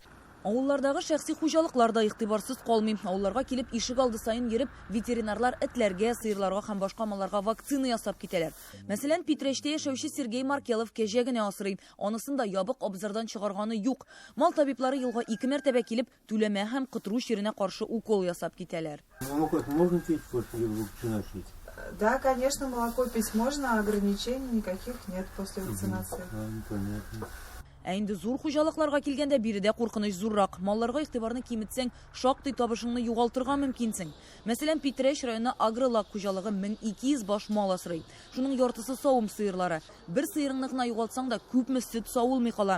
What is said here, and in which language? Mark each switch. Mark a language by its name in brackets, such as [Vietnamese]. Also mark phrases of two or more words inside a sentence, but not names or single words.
[Tatar] Авыллардагы шәхси хуҗалыклар да игътибарсыз калмый. Авылларга килеп ишек алды сайын йөреп, ветеринарлар этләргә, сыерларга һәм башка малларга вакцина ясап китәләр. Мәсәлән, Питрәчтә яшәүче Сергей Маркелов кәҗә генә асрый. Анысын да ябык абзардан чыгарганы юк. Мал табиблары елга 2 мәртәбә килеп, түләмә һәм кытыру чиренә каршы укол ясап китәләр. [Russian] Можно пить после вакцинации? Да, конечно, молоко пить можно, ограничений никаких нет после вакцинации. Понятно. [Tatar] Ә инде зур хуҗалыкларга килгәндә биредә куркыныч зуррак. Малларга игътибарны киметсәң, шактый табышыңны югалтырга мөмкинсең. Мәсәлән, Питрәч районы агролак хуҗалыгы 1200 баш мал асрый. Шуның яртысы савым сыерлары. Бер сыерыңны гына югалтсаң да күпме сөт савылмый кала.